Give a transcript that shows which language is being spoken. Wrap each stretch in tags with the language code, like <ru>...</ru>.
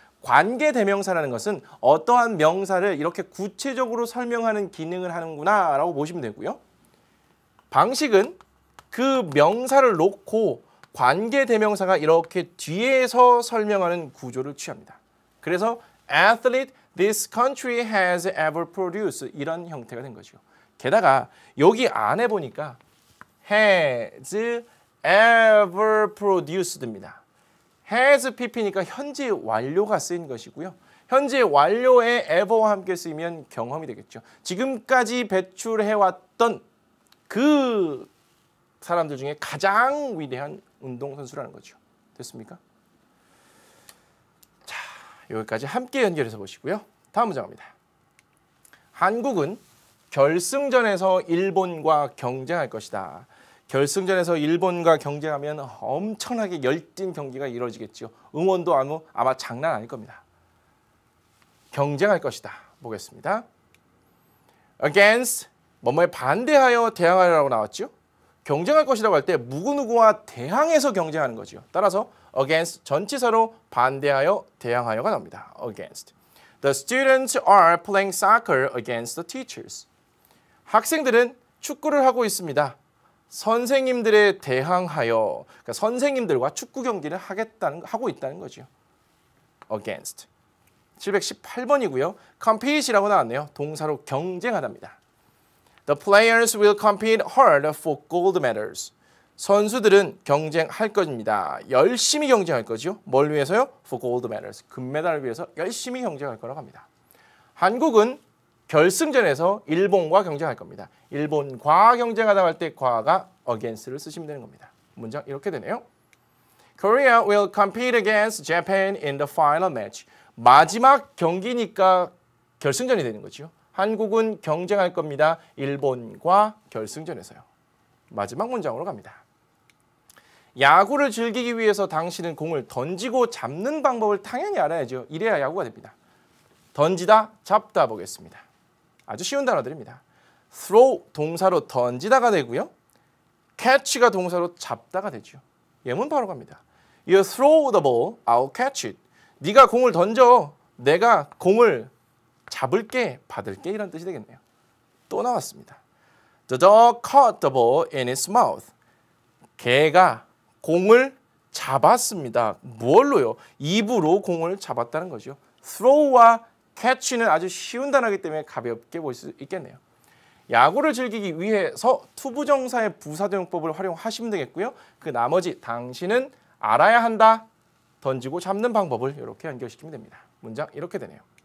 <ko>관계대명사라는 것은 어떠한 명사를 이렇게 구체적으로 설명하는 기능을 하는구나 라고 보시면 되고요. 방식은 그 명사를 놓고 관계대명사가 이렇게 뒤에서 설명하는 구조를 취합니다. 그래서</ko> <en>athlete this country has ever produced</en> <ko>이런 형태가 된 거죠. 게다가 여기 안에 보니까</ko> <en>has ever produced</en> <ko>입니다. has pp니까 현재 완료가 쓰인 것이고요. 현재 완료에 ever와 함께 쓰이면 경험이 되겠죠. 지금까지 배출해왔던 그 사람들 중에 가장 위대한 운동선수라는 거죠. 됐습니까? 자, 여기까지 함께 연결해서 보시고요. 다음 문장 갑니다. 한국은 결승전에서 일본과 경쟁할 것이다. 결승전에서 일본과 경쟁하면 엄청나게 열띤 경기가 이루어지겠죠. 응원도 아마 장난 아닐 겁니다. 경쟁할 것이다. 보겠습니다. Against, 뭐뭐에 반대하여 대항하여라고 나왔죠. 경쟁할 것이라고 할 때 누구누구와 대항해서 경쟁하는 거죠. 따라서 against 전치사로 반대하여 대항하여가 나옵니다.</ko> <en>Against. The students are playing soccer against the teachers.</en> <ko>학생들은 축구를 하고 있습니다. 선생님들에 대항하여, 그러니까 선생님들과 축구 경기를 하고 있다는 거죠. Against. 718번이고요. Compete이라고 나왔네요. 동사로 경쟁하답니다.</ko> <en>The players will compete hard for gold medals.</en> <ko>선수들은 경쟁할 것입니다. 열심히 경쟁할 거죠. 뭘 위해서요?</ko> <en>For gold medals.</en> <ko>금메달을 위해서 열심히 경쟁할 거라고 합니다. 한국은 결승전에서 일본과 경쟁할 겁니다. 일본과 경쟁하다 할 때 과가 against를 쓰시면 되는 겁니다. 문장 이렇게 되네요.</ko> <en>Korea will compete against Japan in the final match.</en> <ko>마지막 경기니까 결승전이 되는 거죠. 한국은 경쟁할 겁니다. 일본과 결승전에서요. 마지막 문장으로 갑니다. 야구를 즐기기 위해서 당신은 공을 던지고 잡는 방법을 당연히 알아야죠. 이래야 야구가 됩니다. 던지다, 잡다 보겠습니다. 아주 쉬운 단어들입니다. throw 동사로 던지다가 되고요. catch가 동사로 잡다가 되죠. 예문 바로 갑니다.</ko> <en>You throw the ball, I'll catch it.</en> <ko>네가 공을 던져, 내가 공을 잡을게, 받을게 이런 뜻이 되겠네요. 또 나왔습니다.</ko> <en>The dog caught the ball in its mouth.</en> <ko>개가 공을 잡았습니다. 뭘로요? 입으로 공을 잡았다는 거죠. throw와 catch는 아주 쉬운 단어이기 때문에 가볍게 볼 수 있겠네요. 야구를 즐기기 위해서 투부정사의 부사대용법을 활용하시면 되겠고요. 그 나머지 당신은 알아야 한다. 던지고 잡는 방법을 이렇게 연결시키면 됩니다. 문장 이렇게 되네요.</ko>